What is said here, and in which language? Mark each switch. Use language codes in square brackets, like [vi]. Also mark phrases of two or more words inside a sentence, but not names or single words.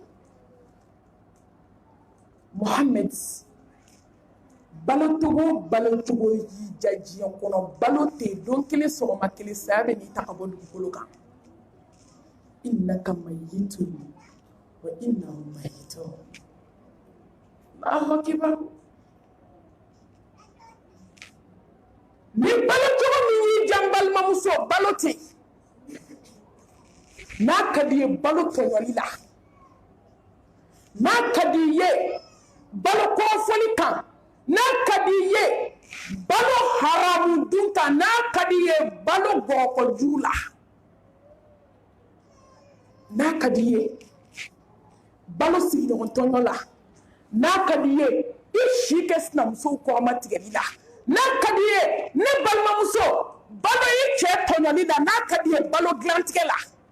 [bm] Muhammad balotogo y'i ja diɲɛ kɔnɔ balo tɛ don kelen sɔgɔma kelen saya bɛ n'i ta ka bɔ dugukolo kan [ar] إنك ميت وإنهم ميتون الله أكبر [bm] ni balotogo min y'i jan balimamuso balo tɛ n'a ka di ye balo tɔɲɔli la n'a ka di ye balo kɔrɔfɔli kan n'a ka di ye balo haramu dun kan n'a ka di ye balo bɔgɔkɔju la n'a ka di ye balo sigiɲɔgɔn tɔɲɔ la n'a ka di ye i si kɛ sinamusow kɔrɔma tigɛli la n'a ka di ye ne balimamuso balo i cɛ tɔɲɔli la n'a ka di ye balo dilantigɛ la